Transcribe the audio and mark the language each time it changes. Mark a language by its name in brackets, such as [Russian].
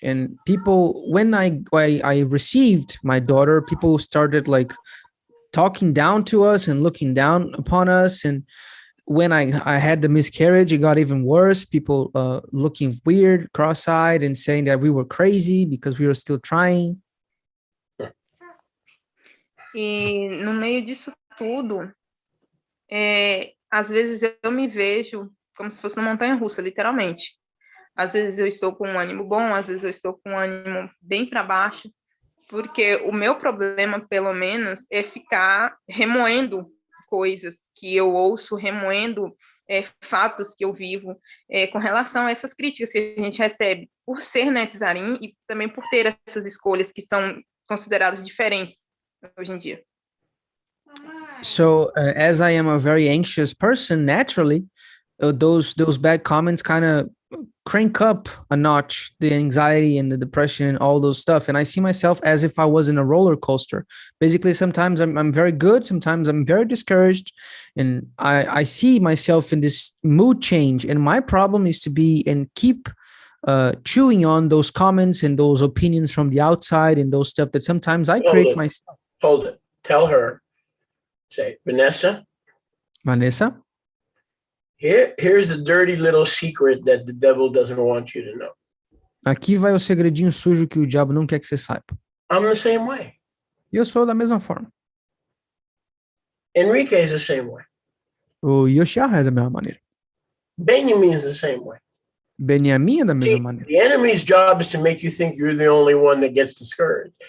[English] And people, when I received my daughter, people started like talking down to us and looking down upon us. And when I had the miscarriage, it got even worse. People looking weird, cross-eyed, and saying that we were crazy because we were still trying. [Portuguese] E no meio disso tudo, às vezes eu me vejo como se fosse uma montanha-russa, literalmente. Às vezes eu estou com um ânimo bom, às vezes eu estou com um ânimo bem para baixo, porque o meu problema, pelo menos, é ficar remoendo coisas que eu ouço, remoendo fatos que eu vivo, com relação a essas críticas que a gente recebe por ser netzarim e também por ter essas escolhas que são consideradas diferentes hoje em dia. [English] So as I am a very anxious person, naturally, those bad comments kind of crank up a notch the anxiety and the depression and all those stuff. And I see myself as if I was in a roller coaster. Basically, sometimes I'm very good, sometimes I'm very discouraged, and I see myself in this mood change. And my problem is to be and keep chewing on those comments and those opinions from the outside and those stuff that sometimes I create myself. Hold it. Tell her. Say, Vanessa, here's the dirty little secret that the devil doesn't want you to know. [Portuguese] Aqui vai o segredinho sujo que o diabo não quer que você saiba. [English] I'm the same way. [Portuguese] E eu sou da mesma forma. [English] Enrique is the same way. [Portuguese] O Yoshiara é da mesma maneira. [English] Benjamin is the same way. [Portuguese] Benjamin é da mesma [English] See, [Portuguese] maneira. [English] the enemy's job is to make you think you're the only one that gets discouraged.